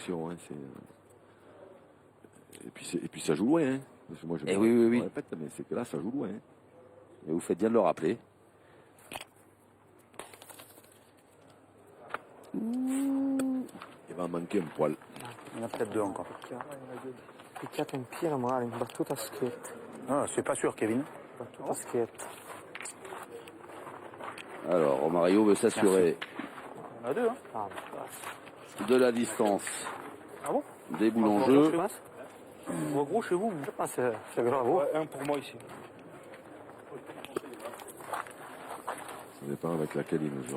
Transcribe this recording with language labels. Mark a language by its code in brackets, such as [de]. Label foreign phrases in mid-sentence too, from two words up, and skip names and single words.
[fr] Hein, et puis ça joue loin. Hein. Parce que moi, je me répète, mais c'est que là, ça joue loin. Hein. Et vous faites bien de le rappeler. Il va en manquer un poil. Il y en a peut-être 2 encore. [it] Picchiato in pieno magari, battuta a schietto. [fr] Ah, c'est pas sûr, Kevin. [it] Battuta a schietto. [fr] Alors, Romario veut s'assurer Il y en a 2, hein. de la distance. Ah bon? Des boules en jeu. Ou gros chez vous? Je pense que c'est grave. Ouais, un pour moi ici. Ça dépend avec laquelle il mesure.